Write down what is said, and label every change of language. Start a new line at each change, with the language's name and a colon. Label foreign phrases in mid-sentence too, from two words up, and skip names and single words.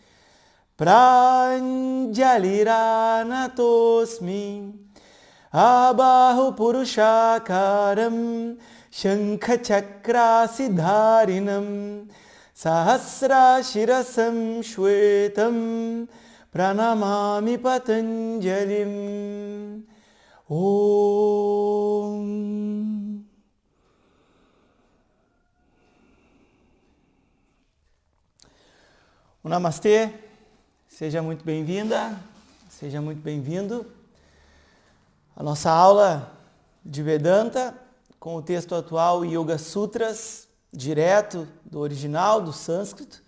Sanskrit: Pranjaliranatosmi Abahu Purushakaram Shankhachakrasidharinam Sahasrashirasam Shwetam Pranamami Patanjalim. Om.
Portuguese: O Namastê, seja muito bem-vinda, seja muito bem-vindo. A nossa aula de Vedanta com o texto atual Yoga Sutras, direto do original, do sânscrito.